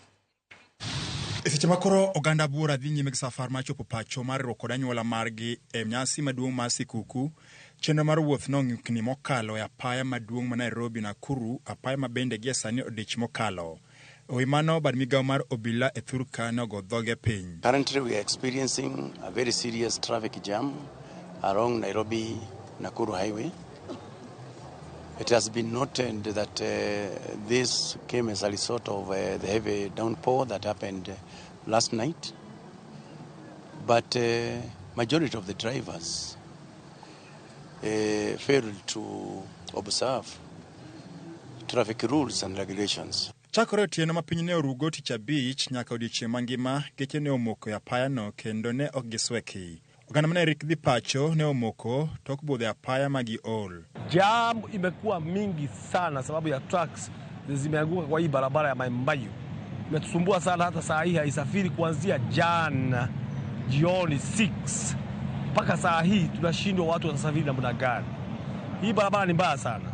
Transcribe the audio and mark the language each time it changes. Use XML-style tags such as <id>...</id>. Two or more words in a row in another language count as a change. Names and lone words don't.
<luo>Seche makoro oganda buora dhi nyime gi safar mar chopo pacho mar roko anyuola margi e nyasi maduong' mar sikuku. Chenro mar wuoth nong'ikni mokalo e apaya maduong' ma Nairobi-Nakuru, apaya ma bende gie sani odich mokalo. Owi mano bad migawo mar obila e Thurka nogo dhoge piny.</luo> <en>Currently we are experiencing a very serious traffic jam along Nairobi-Nakuru highway. It has been noted that this came as a result of the heavy downpour that happened last night. But majority of the drivers failed to observe traffic rules and regulations.</en> <luo>Chakore otieno ma piny ne orugo tich abich nyaka odiochieng' mangima geche ne omoko e apayano kendo ne ok gisweki. Oganda mane rik dhi pacho ne omoko tok budhe apaya magi ol.</luo> <sw>Jam imekuwa mingi sana sababu ya trucks zimeanguka kwa hii barabara ya Manyien. Imetusumbua sana hata saa hii haisafiri kuanzia jana jioni 6 mpaka saa hii tunashindwa watu watasafiri namna gani. Hii barabara ni mbaya sana.</sw>